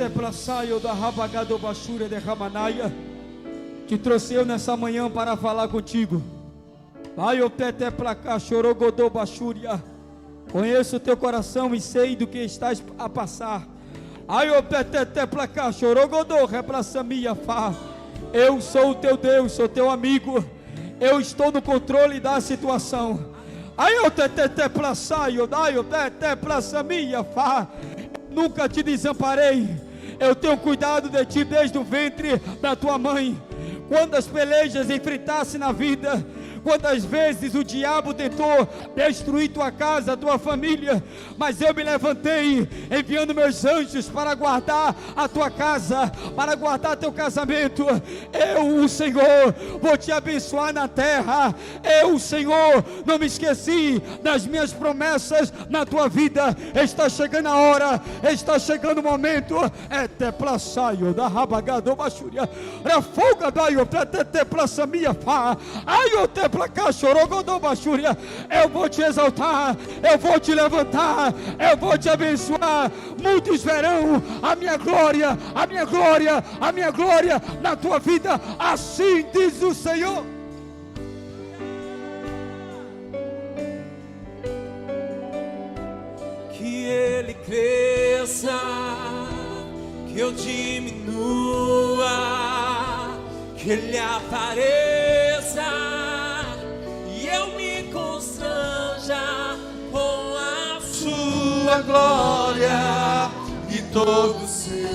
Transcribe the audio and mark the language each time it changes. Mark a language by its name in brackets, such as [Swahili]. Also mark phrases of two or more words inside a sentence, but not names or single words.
[Portuguese] plaçaio da rabagado bachura de ramanaia. Te trouxe eu nessa manhã para falar contigo. Ai, o tete placa chorogodô bachúria. Conheço o teu coração e sei do que estás a passar. Ai, o tete placa chorogodô replaçamia fa. Eu sou o teu Deus, sou teu amigo. Eu estou no controle da situação. Ai, o tete plaçaio, dai o tete plaçamia fa. Nunca te desamparei. Eu tenho cuidado de ti desde o ventre da tua mãe. Quantas pelejas enfrentasse na vida, quantas vezes o diabo tentou destruir tua casa, tua família, mas eu me levantei, enviando meus anjos para guardar a tua casa, para guardar teu casamento. Eu, o Senhor, vou te abençoar na terra. Eu, o Senhor, não me esqueci das minhas promessas na tua vida. Está chegando a hora, está chegando o momento. É te plaçaio da rabagado bachúria, refolga daio te plaçamia fa. Ai, o te placa chorogodô bachúria. Eu vou te exaltar, eu vou te levantar, eu vou te abençoar. Muitos verão a minha glória, a minha glória, a minha glória na tua vida. Assim diz o Senhor. Que ele cresça, que eu diminua, que ele apareça e eu me constranja com a sua glória e todo seu.